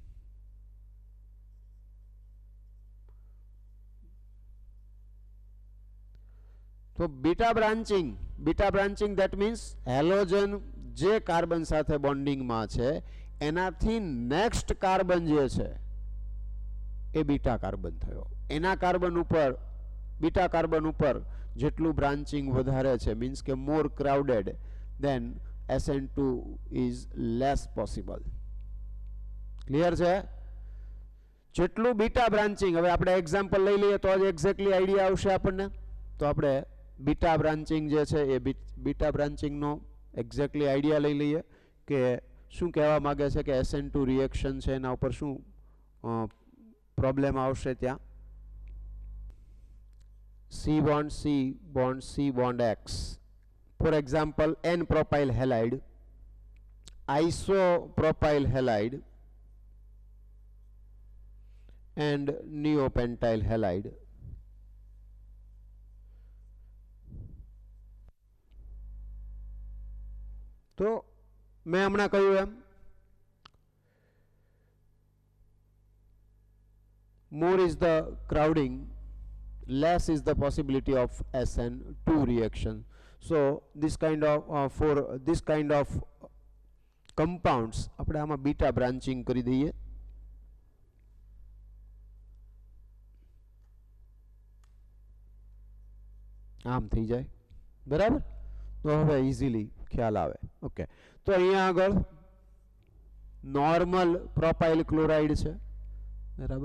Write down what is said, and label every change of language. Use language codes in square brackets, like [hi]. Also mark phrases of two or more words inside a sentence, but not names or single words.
[en] So beta branching that means halogen [gu] જે કાર્બન સાથે બોન્ડિંગમાં છે એનાથી નેક્સ્ટ કાર્બન જે છે એ [en] beta carbon [gu] થયો. એના કાર્બન ઉપર [en] beta carbon [gu] ઉપર જેટલું બ્રાન્ચિંગ વધારે છે મીન્સ કે [en] more crowded then SN2 is less possible. [gu] ક્લિયર છે? જેટલું [en] beta branching, [gu] હવે આપણે એક્ઝામ્પલ લઈ લઈએ તો જ [en] exactly idea [gu] આવશે આપણને. તો આપણે [en] beta branching [gu] જે છે એ [en] beta branchingનો exactly idea [gu] લઈ લઈએ કે શું કહેવા માગે છે કે [en] SN2 reaction [gu] છે એના ઉપર શું પ્રોબ્લેમ આવશે. [en] ત્યાં C bond C bond X, for example N propyl halide, isopropyl halide and neopentyl halide. [gu] તો મેં હમણાં કહ્યું એમ [en] more is the crowding, less is the possibility of SN2 reaction. So this kind of for this kind of compounds [gu] આપણે આમાં બીટા બ્રાન્ચિંગ કરી દઈએ. આમ થઈ જાય બરાબર. તો હવે ઇઝીલી ખ્યાલ આવે. ઓકે, તો અહીંયા આગળ [en] normal propyl chloride [gu] છે બરાબર.